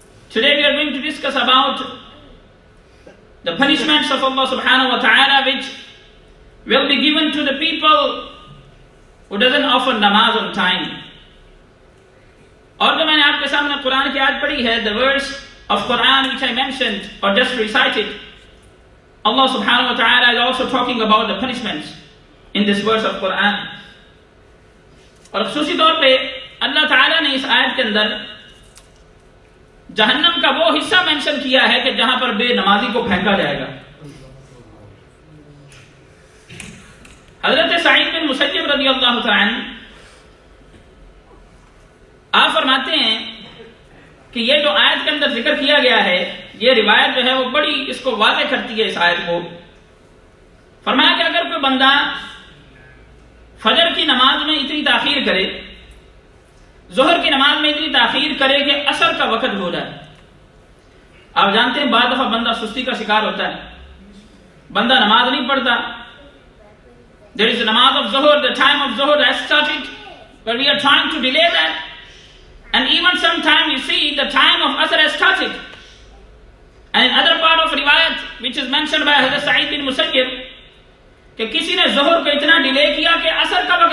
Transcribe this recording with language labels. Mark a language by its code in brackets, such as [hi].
[en] Today we are going to discuss about the punishments of Allah subhanahu wa ta'ala which will be given to the people who doesn't offer namaz on time. [ur] اور جو میں نے آپ کے سامنے قرآن کی آیت پڑھی ہے, [en] the verse of Quran which I mentioned or just recited, [ur] Allah subhanahu wa ta'ala is also talking about the punishments in this verse of Quran. اور خصوصی طور پہ اللہ تعالیٰ نے اس آیت کے اندر جہنم کا وہ حصہ مینشن کیا ہے کہ جہاں پر بے نمازی کو پھینکا جائے گا. حضرت سعید بن مسیب رضی اللہ تعالیٰ عنہ آپ فرماتے ہیں کہ یہ جو آیت کے اندر ذکر کیا گیا ہے, یہ روایت جو ہے وہ بڑی اس کو واضح کرتی ہے اس آیت کو. فرمایا کہ اگر کوئی بندہ فجر کی نماز میں اتنی تاخیر کرے, ظہر کی نماز میں اتنی تاخیر کرے کہ عصر کا وقت ہو جائے. آپ جانتے ہیں بعض دفعہ بندہ سستی کا شکار ہوتا ہے, بندہ نماز نہیں پڑھتا. [en] There is a namaz of Zuhr, the time of Zuhr has started, but we are trying to delay that. And even sometime you see the time of Asr has started. And in other part of riwayat, which is mentioned by Hazrat Sa'id bin Musayyib, [ur] کہ کسی نے ظہر کو اتنا delay کیا کہ عصر